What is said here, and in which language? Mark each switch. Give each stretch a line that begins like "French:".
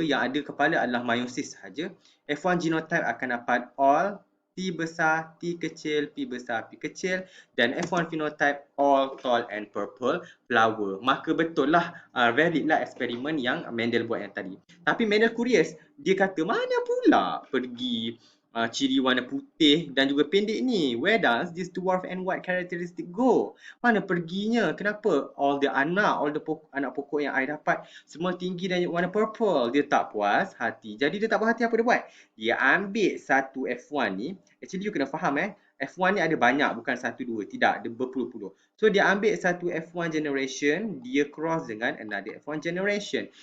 Malay: Yang ada kepala adalah meiosis sahaja. F1 genotype akan dapat all. T besar, T kecil, P besar, P kecil.
English: Dan F1 phenotype all tall and purple flower.
Malay: Maka betul lah, valid lah eksperimen yang Mendel buat yang tadi. Tapi Mendel curious, dia kata mana pula pergi ciri warna putih dan juga pendek ni?
English: Where does this dwarf and white characteristic go?
Malay: Mana perginya? Kenapa all the anak pokok yang I dapat semua tinggi dan warna purple? Dia tak puas hati. Jadi dia tak puas hati, apa dia buat? Dia ambil satu F1 ni. Actually you kena faham F1 ni ada banyak, bukan satu dua. Tidak, ada berpuluh-puluh. So dia ambil satu F1 generation, dia cross dengan another F1 generation.